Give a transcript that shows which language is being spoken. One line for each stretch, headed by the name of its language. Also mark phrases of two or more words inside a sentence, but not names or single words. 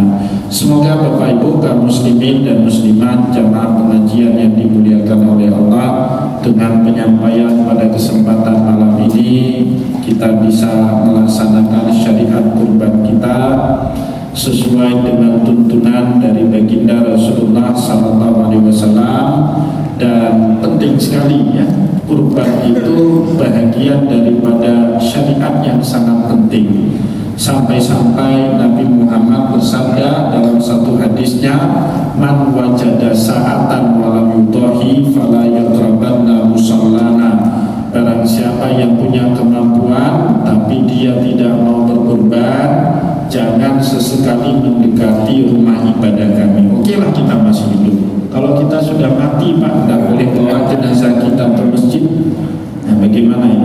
Indonesian: Semoga Bapak Ibu kaum muslimin dan muslimat jamaah pengajian yang dimuliakan oleh Allah, dengan penyampaian pada kesempatan malam ini kita bisa melaksanakan syariat kurban kita sesuai dengan tuntunan dari baginda Rasulullah SAW. Dan penting sekali ya, kurban itu bahagian daripada syariat yang sangat penting. Sampai-sampai Nabi Muhammad bersabda dalam satu hadisnya,
Arabic: من وجد سعة ولم يضح فلا يقربن مصلانا.
Indonesian: Barang siapa yang punya kemampuan tapi dia tidak mau berkurban, jangan sesekali mendekati rumah ibadah kami. Oke lah, kita masih hidup. Kalau kita sudah mati Pak, tidak boleh bawa jenazah kita ke masjid. Nah, bagaimana itu?